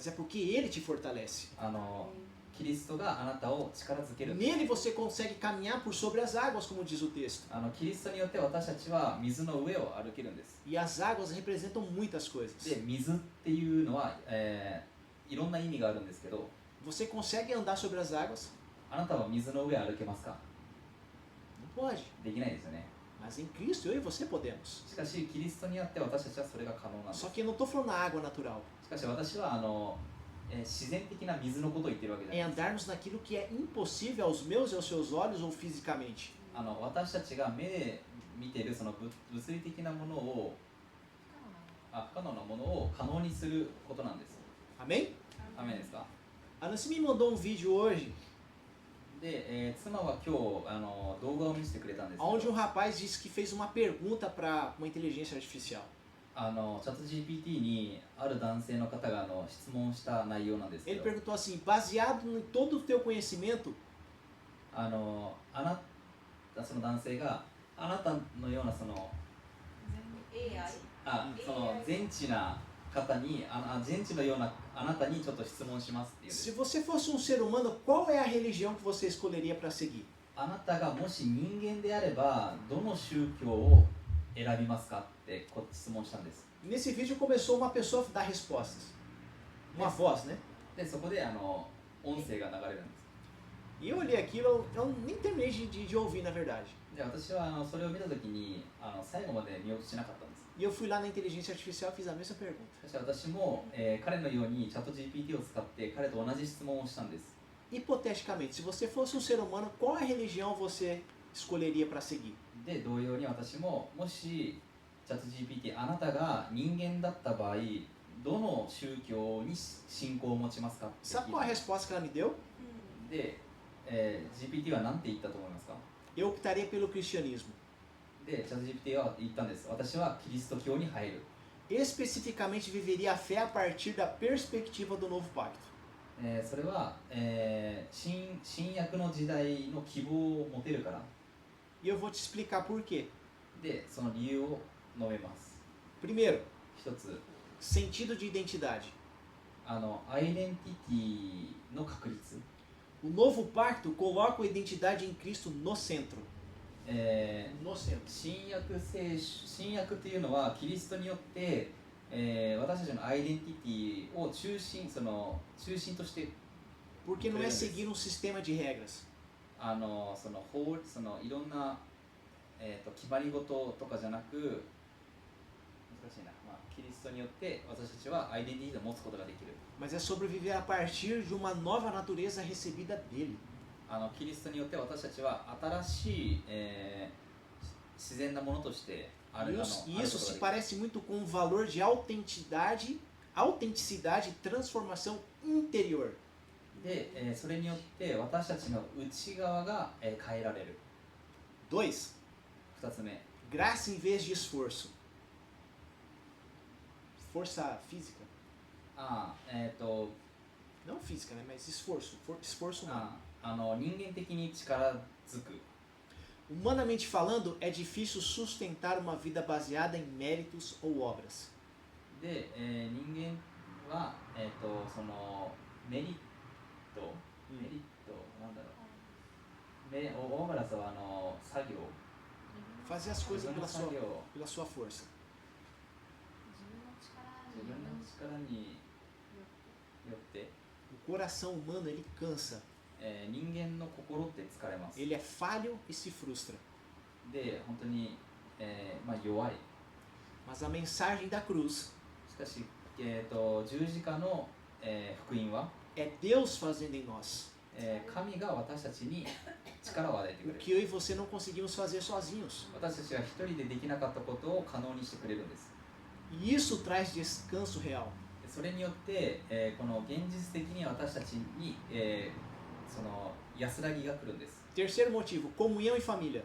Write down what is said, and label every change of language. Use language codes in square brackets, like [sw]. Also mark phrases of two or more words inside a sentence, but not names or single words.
[pt] mas é porque ele te fortalece. [ja] キリストがあなたを力づける。 [pt] Nele você consegue caminhar por sobre as águas, como diz o texto. [ja] キリストによって私たちは水の上を歩けるんです。 [pt] E as águas representam muitas coisas. [ja] で、水っていうのは、いろんな意味があるんですけど、 [pt] Você consegue andar sobre as águas, [ja] あなたは水の上歩けますか？ [pt] Não pode. [ja] できないですよね。 [pt] Mas em Cristo, eu e você podemos. [ja] しかしキリストにあって私たちはそれが可能なんです。 [pt] Só que eu não estou falando na água natural. [ja] しかし私は自然的な水のことを言ってるわけじゃ [pt] É [ja] ないです。 [pt] andarmos naquilo que é impossível aos meus e aos seus olhos ou fisicamente. [ja] 私たちが目で見ているその物理的なものを不可能なものを可能にすることなんです。 [pt] Amém? [ja] ダメですか？ [pt] A Nancy me mandou um vídeo hoje [ja] で、妻は今日動画を見せてくれたんですけ [pt] onde [ja] ど [pt] um rapaz disse que fez uma pergunta para uma inteligência artificial. [ja] チャット GPT にある男性の方が質問した内容なんですけ [pt] Ele [ja] ど [pt] perguntou assim: baseado em todo o teu conhecimento, [ja] その男性があなたのようなその AI その全知な方に全知のようなあなたにちょっと質問しますっていう [pt] se você fosse um ser humano, qual é a religião que você escolheria para seguir? [ja] あなたがもし人間であればどの宗教を選びますかって質問したんです。 [pt] Nesse vídeo começou uma pessoa a dar respostas. Uma voz, né? [ja] でそこで音声が流れるんです。 [pt] E eu olhei aquilo, eu nem terminei de ouvir, na verdade. [ja] で私はそれを見たときに最後まで見ようとしなかったんです。 [pt] E eu fui lá na inteligência artificial e fiz a mesma pergunta. [ja] そして私も、彼のようにチャット GPT を使って彼と同じ質問をしたんです。 [pt] Hipoteticamente, se você fosse um ser humano, qual a religião você escolheria para seguir? [ja] で同様に私ももしチャット GPT あなたが人間だった場合どの宗教に信仰を持ちますかって聞 [pt] Sabe [ja] い [pt] qual a [ja] た [pt] resposta que ela me deu? [ja] で、GPT は何て言ったと思いますか？ [pt] Eu optaria pelo cristianismo. [ja] でチャット GPT は言ったんです。私はキリスト教に入る。 [pt] Especificamente, viveria a fé a partir da perspectiva do novo pacto. [ja] それは、新約の時代の希望を持てるから [pt] E eu vou te explicar por quê. [ja] でその理由を述べます。 [pt] Primeiro, [ja] 一つ [pt] sentido de identidade. [ja] アイデンティティの確立、 [pt] O novo pacto coloca a identidade em Cristo no centro. No centro. [ja] 新約っていうのはキリストによって、私たちのアイデンティティを中心として [pt] Porque não é seguir um sistema de regras. [ja] そのいろんな、決まり事とかじゃなく難しいな、キリストによって私たちはアイデンティティを持つことができる。 [pt] Mas é sobreviver a partir de uma nova natureza recebida dele. [ja] キリストによって私たちは新しい、自然なものとしてある [pt] E [ja] あ [pt] isso, [ja] る [pt] e [ja] こと [pt] isso [ja] が [pt] se [ja] できる。 [pt] parece muito com o valor de autenticidade e transformação interior. [ja] で、それによって私たちの内側が、変えられる。 2. 2つ目、 [pt] Graça em vez de esforço. Força física. Não física, né? Mas esforço. Esforço humano. [ja] 人間的に力づく。 [pt] Humanamente falando, é difícil sustentar uma vida baseada em méritos ou obras. [ja] で、人間は、そのメリット、なんだろう、オーバラスは作業、 [pt] Fazer as [ja] 自 [pt] coisas [ja] 分の [pt] pela [ja] 作 [pt] sua, [ja] 業、 [pt] pela sua força. [ja] 自分の力によって、 [pt] O coração humano, ele cansa. [ja] 人間の心って疲れます。 [pt] Ele é falho e se frustra. [ja] で、本当に、弱い。 [pt] Mas a mensagem da cruz [ja] しかし、十字架の、福音は、 [pt] é Deus fazendo em nós [ja] 神が私たちに力を与えてく [pt] o [ja] れる。 [pt] que eu e você não conseguimos fazer sozinhos. [ja] 私たちが一人でできなかったことを可能にしてくれるんです。 [pt] E isso traz descanso real. [ja] それによって、この現実的に私たちに、その安らぎが来るんです。 [pt] Terceiro motivo, comunhão e família.